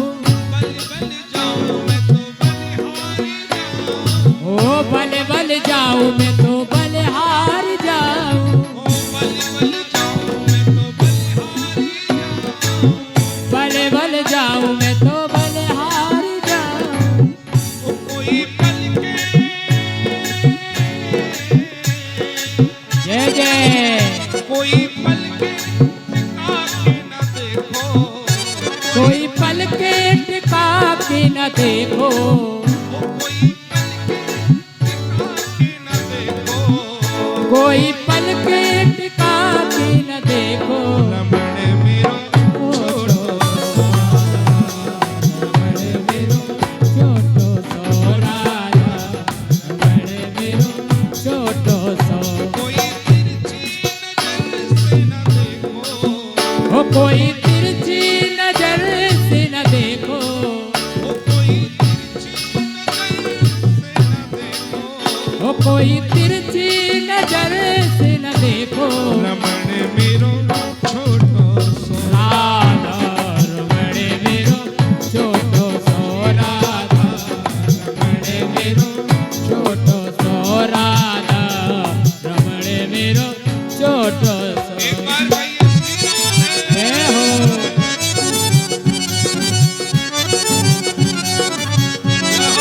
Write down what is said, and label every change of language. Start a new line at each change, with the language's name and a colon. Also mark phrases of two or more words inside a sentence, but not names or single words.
Braj: बल बल जाऊं मैं तो बलिहारी जाऊं, ओ बल बल जाऊं मैं तो बलिहारी जाऊं, ओ बल बल जाऊं मैं तो बलिहारी जाऊं, बल बल जाऊं मैं तो बलिहारी जाऊं। कोई पल के जय जय, कोई पल के टिका के न देखो, कोई पल के टिका के न देखो, कोई पल के टिका के न देखो, कोई पल के टिका के न देखो, रमण मेरो छोटो रमण मेरो छोटो सो राधा, रमण मेरो छोटो सो। कोई तिरछी नजर से न देखो, ओ कोई तिरछी नजर से न देखो, ओ कोई तिरछी नजर से न देखो, ओ कोई तिरछी नजर से न देखो, रमण मेरो छोटो सो राधा रमण मेरो छोटो सो राधा, रमण मेरो छोटो सो राधा, रमण मेरो छोटो सो।
Hindi: एक बार कहिए जय हो।